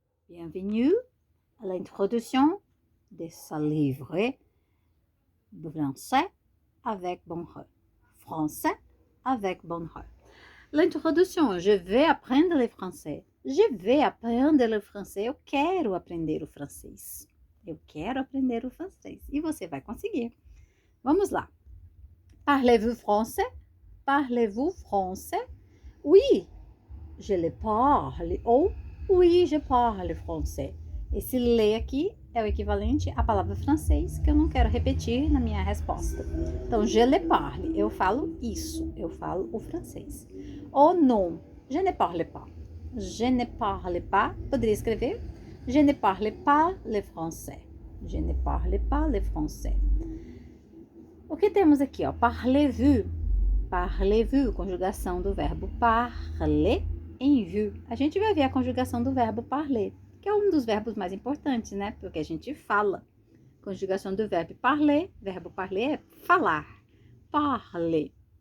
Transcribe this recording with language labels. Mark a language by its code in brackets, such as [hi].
[fr] Bienvenue à l'introduction de ce livre français avec Bonheur. Français avec Bonheur. L'introdução, je vais apprendre le français. Je vais apprendre le français. [pt] Eu quero aprender o francês. Eu quero aprender o francês. E você vai conseguir. Vamos lá. [fr] Parlez-vous français? Parlez-vous français? Oui, je le parle. Ou oui, je parle français. [pt] Esse le aqui é o equivalente à palavra francês, que eu não quero repetir na minha resposta. Então, [fr] je le parle. [pt] Eu falo isso. Eu falo o francês. [fr] Ou non, je ne parle pas. Je ne parle pas. [pt] Poderia escrever [fr] je ne parle pas le français. Je ne parle pas le français. [pt] O que temos aqui, ó? [fr] Parlez-vous. [pt] Parlez-vous, conjugação do verbo parler em vous. A gente vai ver a conjugação do verbo parler, que é um dos verbos mais importantes, né? Porque a gente fala. Conjugação do verbo parler é falar. Parler.